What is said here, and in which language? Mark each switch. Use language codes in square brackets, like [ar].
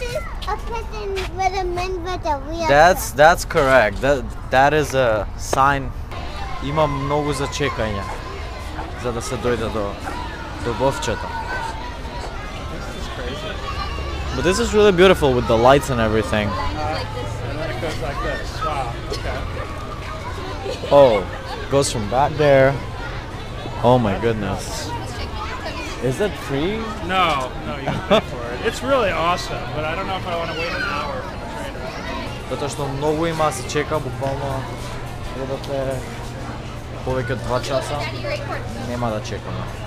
[en] This is a person with a man with a wheelchair. That's correct. That is a sign. [mk] Има многу за чекање за да се дојде до вовчето. [en] But this is really beautiful with the lights and everything. And then it goes like this. Wow. Okay. Oh, goes from back there. Oh my goodness. Is that free? No, you can pay for it. It's really awesome, but I don't know if I want to wait an hour for the train ride. [mk] Zato што многу има се чека, буквално редот е повеќе од 2 часа. Нема да чекаме.